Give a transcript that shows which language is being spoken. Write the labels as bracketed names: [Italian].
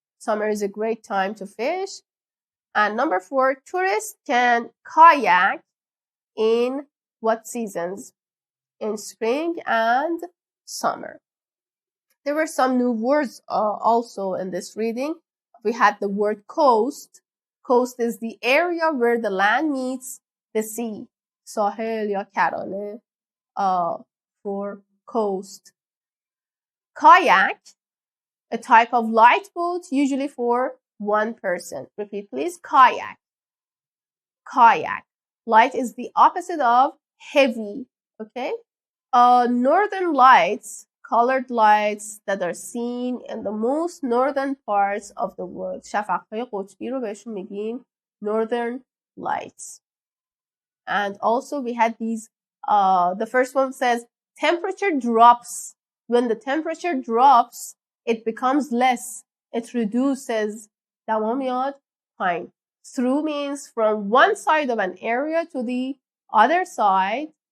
[English] Summer is a great time to fish. And number 4, tourists can kayak in what seasons? In spring and summer. There were some new words also in this reading. We had the word coast. Coast is the area where the land meets the sea. [Persian] ساحل یا کرانه [English] for coast. Kayak, a type of light boat, usually for one person. Repeat, please. Kayak. Kayak. Light is the opposite of heavy. Okay? Northern lights, colored lights that are seen in the most northern parts of the world. [Persian] شفق‌های قطبی رو بهشون میگیم northern lights. [English] And also we had these, the first one says, temperature drops. When the temperature drops, it becomes less. It reduces. [Persian] دما میاد پایین. [English] Through means from one side of an area to the other side.